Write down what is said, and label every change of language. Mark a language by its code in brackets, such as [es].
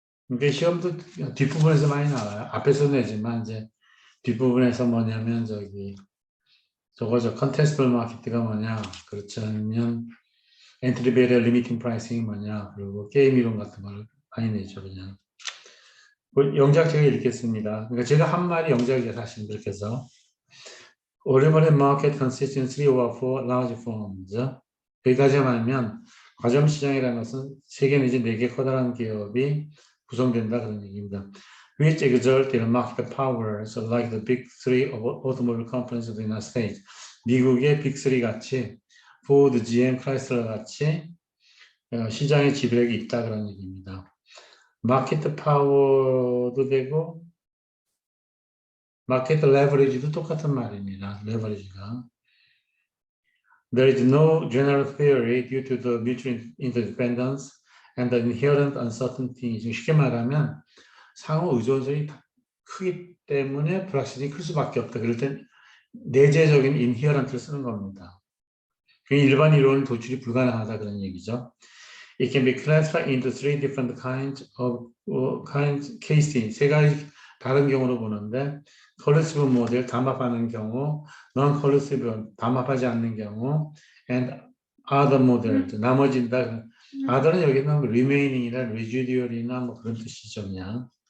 [ko] 이게 시험도 뒷부분에서 많이 나와요. 앞에서 내지만 이제 뒷부분에서 뭐냐면 저거죠. 컨테스트블 마켓가 뭐냐. 그렇지 않으면 엔트리 베리어 리미팅 프라이싱이 뭐냐. 그리고 게임 이론 같은 걸 많이 내죠. 그냥. 영작 제가 읽겠습니다. 그러니까 제가 한 말이 영작이에요. 사실 그렇게 해서. 오랜만에 [en] market consistency for large firms. [ko] 여기까지만 하면 과점 시장이라는 것은 세 개 내지 네 개 커다란 기업이 구성된다 그런 얘기입니다. [en] Which exert their market powers like the big three of automobile companies of the United States. [ko] 미국의 빅 3 같이 포드, GM, 크라이슬러 같이 시장의 지배력이 있다 그런 얘기입니다. 마케트 파워도 되고 마켓 레버리지도 똑같은 말입니다. 레버리지가. [en] There is no general theory due to the mutual interdependence and the inherent uncertainty. [ko] 쉽게 말하면 상호 의존성이 크기 때문에 불확실성이 클 수밖에 없다. 그럴 땐 내재적인 inherent를 쓰는 겁니다. 일반 이론은 도출이 불가능하다 그런 얘기죠. [en] It can be classified into three different kinds of cases. [ko] 세 가지 다른 경우로 보는데 컬러시브 모델 담합하는 경우, non 컬러시브 담합하지 않는 경우, [en] and other models [ko] 나머지다. other는 여기는 remaining이나 residual이나 뭐 그런 뜻이죠 그냥.